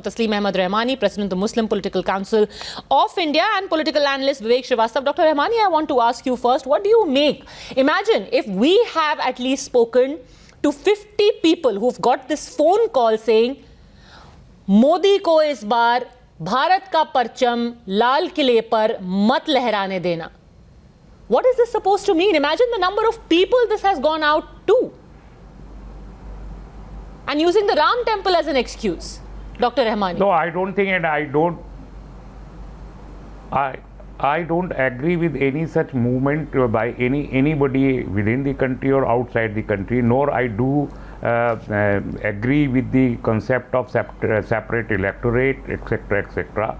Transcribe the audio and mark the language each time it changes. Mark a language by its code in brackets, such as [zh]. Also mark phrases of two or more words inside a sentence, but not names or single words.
[en] Tasleem Ahmed Rehmani, President of the Muslim Political Council of India, and Political Analyst Vivek Srivastav. Dr. Rehmani, I want to ask you first, what do you make? Imagine if we have at least spoken to 50 people who've got this phone call saying, [hi] मोदी को इस बार भारत का परचम लाल किले पर मत लहराने देना. [en] What is this supposed to mean? Imagine the number of people this has gone out to. And using the Ram Temple as an excuse. Dr. Rehmani. No, I don't think, and I don't agree with any such movement by anybody within the country or outside the country, nor I do agree with the concept of separate electorate, etc., etc.